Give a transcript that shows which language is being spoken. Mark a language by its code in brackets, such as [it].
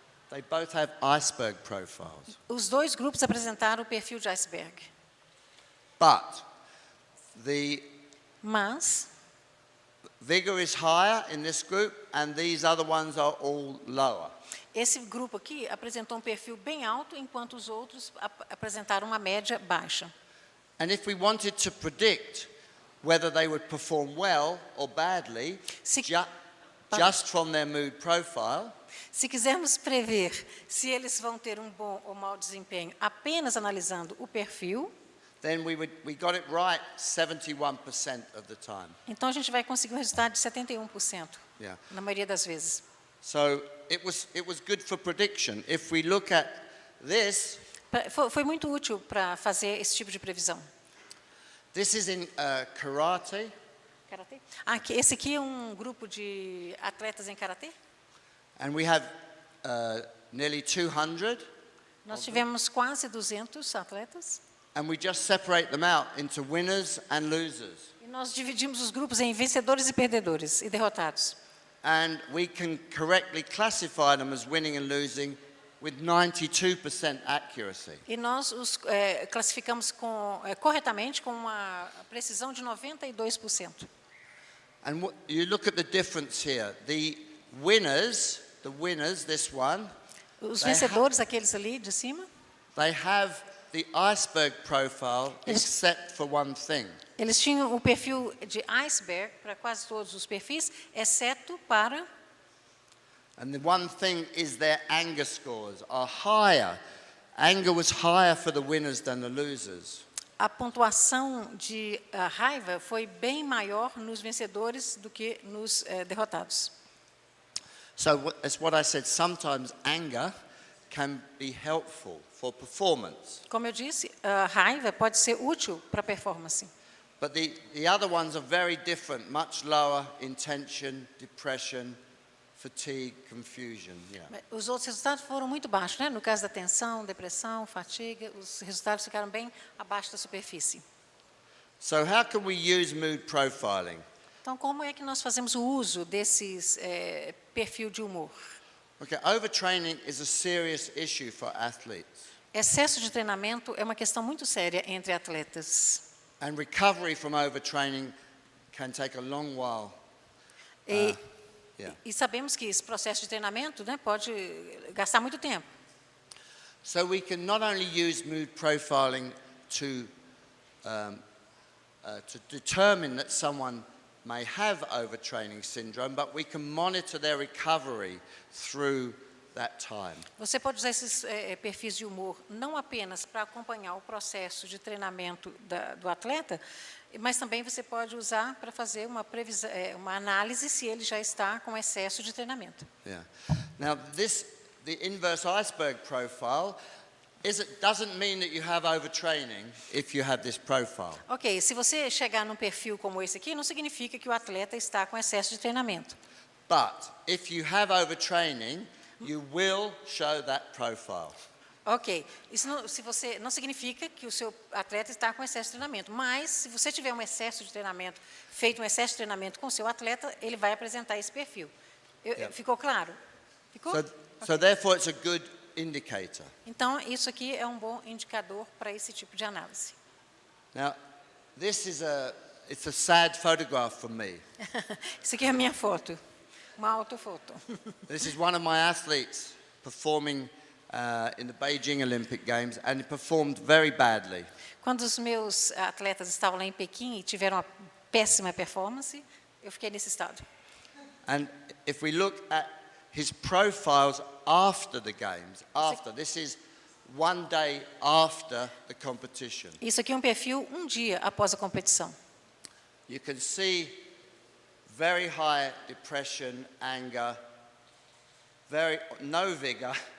[en] They both have iceberg profiles. [pt] Os dois grupos apresentaram o perfil de iceberg. [en] But [pt] Mas [en] vigor is higher in this group, and these other ones are all lower. [pt] esse grupo aqui apresentou um perfil bem alto, enquanto os outros apresentaram uma média baixa. [en] And if we wanted to predict whether they would perform well or badly, just from their mood profile, [pt] se quisermos prever se eles vão ter um bom ou mau desempenho apenas analisando o perfil, [en] then we got it right 71% of the time. [pt] então a gente vai conseguir um resultado de 71%, [en] Yeah. [pt] na maioria das vezes. [en] So it was good for prediction. If we look at this, [pt] Foi muito útil para fazer esse tipo de previsão. [en] this is in karate. [pt] Karatê? Esse aqui é um grupo de atletas em karatê. [en] And we have nearly 200. [pt] Nós tivemos quase 200 atletas. [en] And we just separate them out into winners and losers. [pt] E nós dividimos os grupos em vencedores e perdedores e derrotados. [en] And we can correctly classify them as winning and losing with 92% accuracy. [pt] E nós os classificamos corretamente com uma precisão de 92%. [en] And you look at the difference here. The winners, this one, [pt] Os vencedores, aqueles ali de cima, [en] they have the iceberg profile except for one thing. [pt] eles tinham o perfil de iceberg para quase todos os perfis, exceto para... [en] And the one thing is their anger scores are higher. Anger was higher for the winners than the losers. [pt] A pontuação de raiva foi bem maior nos vencedores do que nos derrotados. [en] So as what I said, sometimes anger can be helpful for performance. [pt] Como eu disse, a raiva pode ser útil para a performance. [en] But the other ones are very different, much lower in tension, depression, fatigue, confusion. Yeah. [pt] Os outros resultados foram muito baixos, né? No caso da tensão, depressão, fadiga, os resultados ficaram bem abaixo da superfície. [en] So how can we use mood profiling? [pt] Então, como é que nós fazemos o uso desses perfil de humor? [en] Okay, overtraining is a serious issue for athletes. [pt] Excesso de treinamento é uma questão muito séria entre atletas. [en] And recovery from overtraining can take a long while. [pt] E sabemos que esse processo de treinamento, né, pode gastar muito tempo. [en] So we can not only use mood profiling to determine that someone may have overtraining syndrome, but we can monitor their recovery through that time. [pt] Você pode usar esses perfis de humor não apenas para acompanhar o processo de treinamento do atleta, mas também você pode usar para fazer uma análise se ele já está com excesso de treinamento. [en] Yeah. Now this the inverse iceberg profile doesn't mean that you have overtraining if you have this profile. [pt] Ok, se você chegar num perfil como esse aqui, não significa que o atleta está com excesso de treinamento. [en] But if you have overtraining, you will show that profile. [pt] Ok, isso não significa que o seu atleta está com excesso de treinamento, mas se você tiver um excesso de treinamento, feito um excesso de treinamento com o seu atleta, ele vai apresentar esse perfil. Ficou claro? Ficou? [en] So therefore it's a good indicator. [pt] Então, isso aqui é um bom indicador para esse tipo de análise. [en] Now, it's a sad photograph for me. [pt] Isso aqui é a minha foto, uma autofoto. [en] This is one of my athletes performing in the Beijing Olympic Games, and he performed very badly. [pt] Quando os meus atletas estavam lá em Pequim e tiveram uma péssima performance, eu fiquei nesse estado. [en] And if we look at his profiles after the games, this is one day after the competition. [pt] Isso aqui é um perfil um dia após a competição. [en] You can see very high depression, anger, no vigor.